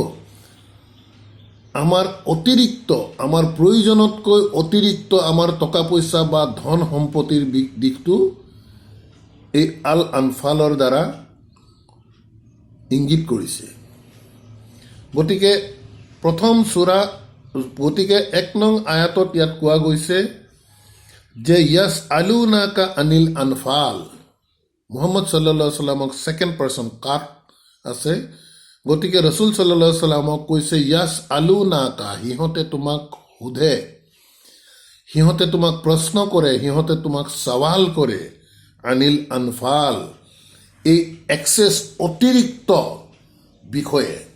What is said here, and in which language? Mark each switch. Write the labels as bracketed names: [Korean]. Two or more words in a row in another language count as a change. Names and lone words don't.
[Assamese] আমাৰ অতিৰিক্ত, আমাৰ প্ৰয়োজনতকৈ অতিৰিক্ত আমাৰ টকা পইচা বা ধন সম্পত্তিৰ দিশটো এই আল আনফালৰ দ্বাৰা ইংগিত কৰিছে। গতিকে প্ৰথম সূৰা, গতিকে 1 নং আয়াতত ইয়াত কোৱা গৈছে যে [Arabic] يسألونك عن الأنفال. [Assamese] মুহাম্মদ [Arabic] صلى الله عليه وسلم [English] second person [Assamese] কাট আছে। গতিকে ৰসুল [Arabic] صلى الله عليه وسلم [Assamese] কৈছে ইয়াসআলুনাকা, সিহঁতে তোমাক সোধে, সিহঁতে তোমাক প্ৰশ্ন কৰে, সিহঁতে তোমাক সৱাল কৰে [Arabic] عن الأنفال, [Assamese] এই এক্সেছ অতিৰিক্ত বিষয়ে।